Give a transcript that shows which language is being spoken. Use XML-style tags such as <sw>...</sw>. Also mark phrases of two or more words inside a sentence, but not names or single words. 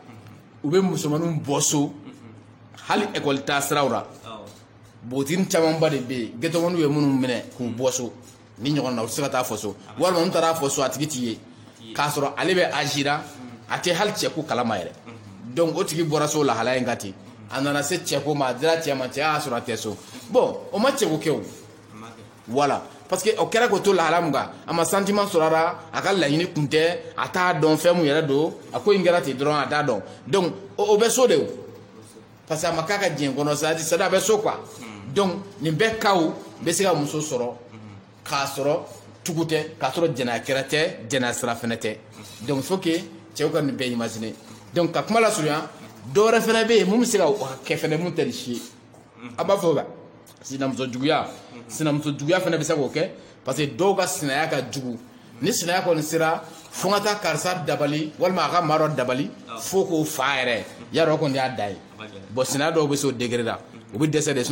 <bm>u bɛ musomaninw bɔ so hali école taa siraw la botini camanba de bɛ yen gɛtɔmaniw ye minnu minɛ k'u bɔ so ni ɲɔgɔn na u tɛ se ka taa fɔ so walima n taara fɔ so a tigi t'i ye k'a sɔrɔ ale bɛ agira a tɛ hali cɛko kalama yɛrɛ donc o tigi bɔra so lahalaya in ka ten a nana se cɛko ma a dira cɛ ma cɛ y'a sɔrɔ a tɛ so bon o ma cɛko kɛ o</bm> <fr>voilà parce que</fr> <bm>o kɛra k'o to lahala mun kan a ma sentiment sɔrɔ a la a ka laɲini kun tɛ a t'a dɔn fɛn mun yɛrɛ don a ko in kɛra ten dɔrɔn a t'a dɔn donc o bɛ so de o</bm> <fr>parce que</fr> <bm>a ma k'a ka diɲɛ kɔnɔ</bm> <fr>c'est-à-dire</fr> <bm>a bɛ so</bm> <fr>quoi donc</fr> <bm>nin bɛɛ cas bɛ se ka muso sɔrɔ k'a sɔrɔ tugu tɛ k'a sɔrɔ jɛnɛya kɛra tɛ jɛnɛya sira fɛnɛ tɛ</bm> <fr>donc il faut que</fr> <bm>cɛw ka nin bɛɛ</bm> <fr>imaginer donc</fr> <bm>ka kuma lasurunya dɔwɛrɛ fɛnɛ bɛ yen mun bɛ se ka kɛ fɛnɛ mun tɛ nin si ye a b'a fɔ sinamuso juguya fɛnɛ bɛ se k'o kɛ</bm> <fr>parce que</fr> <bm>dɔw ka sinaya ka jugu ni sinaya kɔni sera fo ka taa karisa dabali walima a ka maa dɔ dabali fo k'o fa yɛrɛ yarɔ kɔni y'a da ye bon sinaya dɔw bɛ se o degré la u bɛ dɛsɛ de sinon</bm>